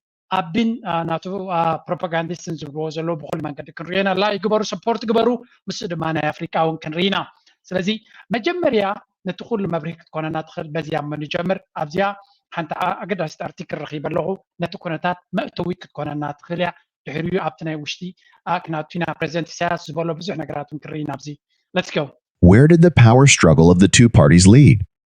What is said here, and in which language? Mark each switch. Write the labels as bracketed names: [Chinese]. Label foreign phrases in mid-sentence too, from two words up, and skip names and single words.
[Tigrinya] ኣቢን፣ አ፣ ናቱ፣ አ፣ ፕሮፓጋንዲስትን ዝብልዎ ዘሎ ብኩሉ መንገዲ ክንርኢ ኢና። ላ ይግበሩ፣ ሰፖርት ግበሩ። ምስኡ ድማ ናይ ኣፍሪቃ እውን ክንርኢ ኢና። ስለዚ መጀመርያ ነቲ ኩሉ መብርሂ ክትኮነና ትኽእል በዚያ እሞ ንጀምር። ኣብዚያ ሓንቲ ኣ-፣ ኣገዳሲት ኣርቲክል ረኺበ ኣለኹ። ነቲ ኩነታት መእተዊ ክትኮነና ትኽእል እያ። ድሕሪኡ ኣብቲ ናይ ውሽጢ፣ አ፣ ክናቱ ኢና ፕሬዚደንት ኢሳያስ ዝበሎ ብዙሕ ነገራት እውን ክንርኢ ኢና ኣብዚ። [English] Let's go. Where did the power struggle of the two parties lead?